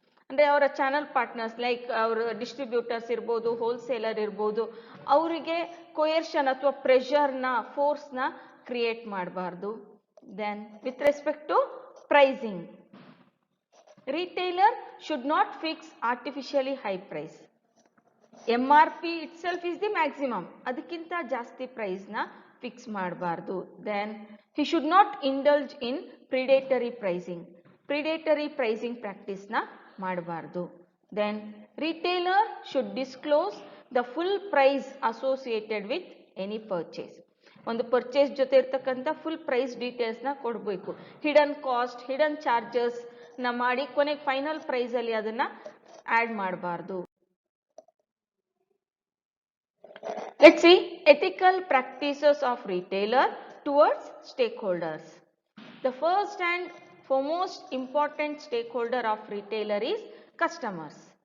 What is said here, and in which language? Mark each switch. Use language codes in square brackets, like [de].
[kn] ಅಂದರೆ ಅವರ channel partners like ಅವರ ಡಿಸ್ಟ್ರಿಬ್ಯೂಟರ್ಸ್ ಇರ್ಬೋದು, ಹೋಲ್ಸೇಲರ್ ಇರ್ಬೋದು, ಅವರಿಗೆ ಕೊಯರ್ಷನ್ ಅಥವಾ ಪ್ರೆಷರ್ನ ಫೋರ್ಸ್ನ ಕ್ರಿಯೇಟ್ ಮಾಡಬಾರ್ದು. [en] Then with respect to pricing, retailer should not fix artificially high price. MRP itself is the maximum, [kn] ಅದಕ್ಕಿಂತ ಜಾಸ್ತಿ ಪ್ರೈಸ್ನ ಫಿಕ್ಸ್ ಮಾಡಬಾರ್ದು. [en] Then he should not indulge in predatory pricing. [kn] Predatory pricing ಪ್ರಾಕ್ಟೀಸ್ನ ಮಾಡಬಾರ್ದು. [en] Then retailer should disclose the full price associated with any purchase. [kn] ಒಂದು purchase ಜೊತೆ ಇರ್ತಕ್ಕಂಥ full price ಡೀಟೇಲ್ಸ್ನ ಕೊಡಬೇಕು. Hidden cost, hidden charges ಮಾಡಿ ಕೊನೆಗೆ ಫೈನಲ್ ಪ್ರೈಸಲ್ಲಿ ಅದನ್ನು ಆ್ಯಡ್ ಮಾಡಬಾರ್ದು. [en] Let's see ethical practices of retailer towards stakeholders. The first and foremost important stakeholder of retailer is customers.